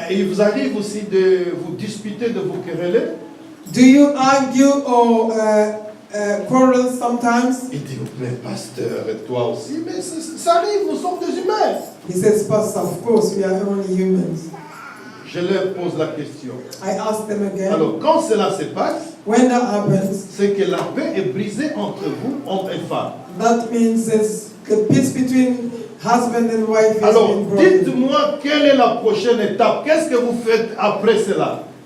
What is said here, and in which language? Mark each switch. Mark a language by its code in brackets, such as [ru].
[fr] Il vous arrive aussi de vous disputer, de vous quereller? [en] do you argue or quarrel sometimes? [fr] Il dit, mais pasteur, et toi aussi, mais ça arrive, nous sommes des humains. [en] He says, Pastor, of course, we are only humans. [fr] Je leur pose la question. [en] I asked them again, [fr] Alors, quand cela se passe, [en] when that happens, [fr] c'est que la paix est brisée entre vous, homme et femme. [en] that means the peace between husband and wife is [fr] Alors, [en] being broken. [fr] dites-moi quelle est la prochaine étape. Qu'est-ce que vous faites après cela?